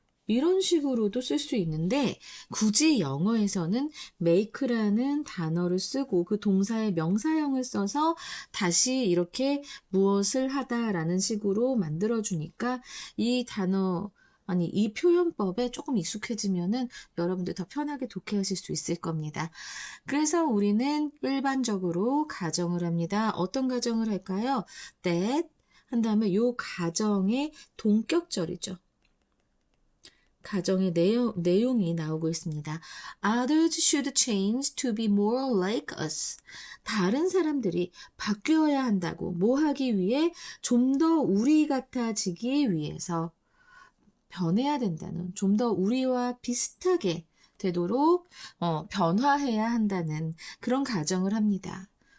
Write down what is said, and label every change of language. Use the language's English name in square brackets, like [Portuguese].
[Korean] 이런 식으로도 쓸 수 있는데 굳이 영어에서는 make라는 단어를 쓰고 그 동사의 명사형을 써서 다시 이렇게 무엇을 하다라는 식으로 만들어주니까 이 표현법에 조금 익숙해지면은 여러분들 더 편하게 독해하실 수 있을 겁니다. 그래서 우리는 일반적으로 가정을 합니다. 어떤 가정을 할까요? that 한 다음에 요 가정의 동격절이죠. 가정의 내용이 나오고 있습니다. [English] Others should change to be more like us. [Korean] 다른 사람들이 바뀌어야 한다고, 뭐 하기 위해? 좀 더 우리 같아지기 위해서 변해야 된다는, 좀 더 우리와 비슷하게 되도록 변화해야 한다는 그런 가정을 합니다.